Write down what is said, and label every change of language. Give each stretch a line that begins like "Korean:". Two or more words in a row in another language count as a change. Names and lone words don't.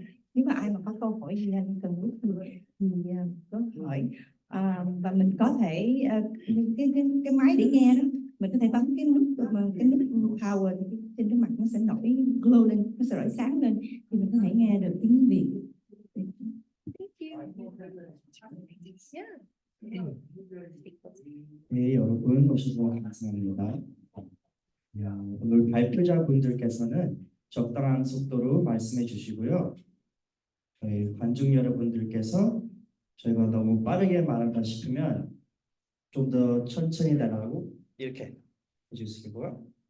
Vietnamese: Nếu mà ai mà có câu hỏi gì nên cần lúc thì có hỏi. Và mình có thể cái máy để nghe đó, mình có thể bấm cái nút power trên cái mặt, nó sẽ nổi glow lên, nó sẽ nổi sáng lên thì mình có thể nghe được tiếng Việt.
Korean: 네, 여러분 오셔서 감사합니다. 오늘 발표자분들께서는 적당한 속도로 말씀해 주시고요. 저희 관중 여러분들께서 저희가 너무 빠르게 말한다 싶으면 좀 더 천천히 달라고 이렇게 해주시고요.